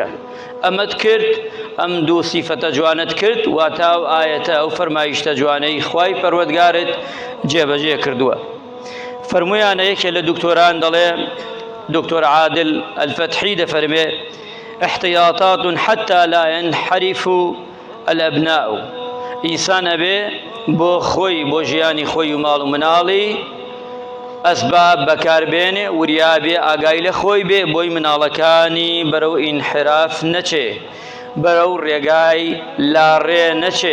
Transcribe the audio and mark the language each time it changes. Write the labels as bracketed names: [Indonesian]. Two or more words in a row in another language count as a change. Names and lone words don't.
[Central Kurdish] ئەمەت کرد، ئەم دوو سیفەتە جوانت کرد، واتە ئەو ئایەتە ئەو فەرمایشتە جوانەی خوای پەروەردگارت جێبەجێ کردووە. فەرموویانە یەکێ لە دکتۆران دەڵێ، دکتۆر عادل الفتحی دەفەرمێ [Arabic] احتیاطات حتى لا ينحرف الأبناء. [Central Kurdish] ئینسان ئەبێ بۆ خۆی، بۆ ژیانی خۆی و ماڵ و مناڵی ئەسباب بەکاربێنێ، وریابێ ئاگای لە خۆی بێ، بۆی مناڵەکانی بەرەو ئینحراف نەچێ، بەرەو ڕێگای لاڕێ نەچێ.